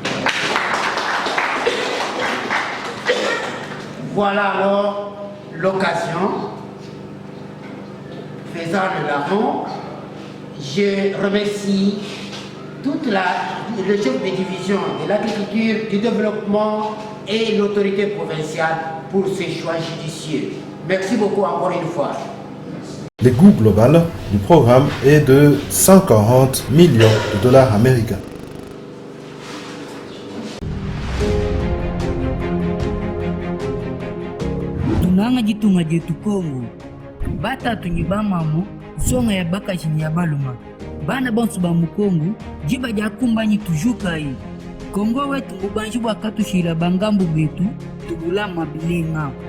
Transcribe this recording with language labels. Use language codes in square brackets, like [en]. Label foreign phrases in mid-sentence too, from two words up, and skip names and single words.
[fr] Voilà alors l'occasion, faisant le larron, je remercie le chef de division de l'agriculture, du développement et l'autorité provinciale pour ces choix judicieux. Merci beaucoup encore une fois. Le coût global du programme est de 140 millions de dollars américains. [lua] Tunanga jitunga jetu Kongo batatu nyi bamamu songa ya bakashi ya baluma bana bonsu ba mukongo jiba jakumbanyi tujukai Kongo wetu ngubanji bwakatushira bangambu betu tubulama bilenga